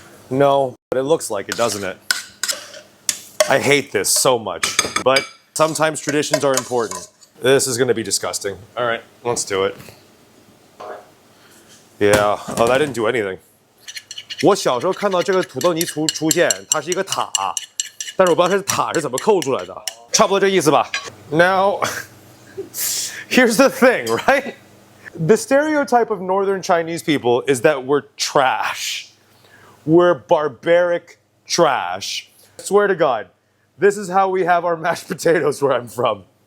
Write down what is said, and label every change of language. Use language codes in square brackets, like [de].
[en] No, but it looks like it, doesn't it? I hate this so much, but sometimes traditions are important. This is gonna be disgusting. All right, let's do it. Yeah, oh, that didn't do anything. [zh] 我小时候看到这个土豆泥出现，它是一个塔，但是我不知道它是塔是怎么扣出来的，差不多这意思吧。 [en] Now, here's the thing, right? The stereotype of Northern Chinese people is that we're trash. We're barbaric trash. I swear to God, this is how we have our mashed potatoes where I'm from.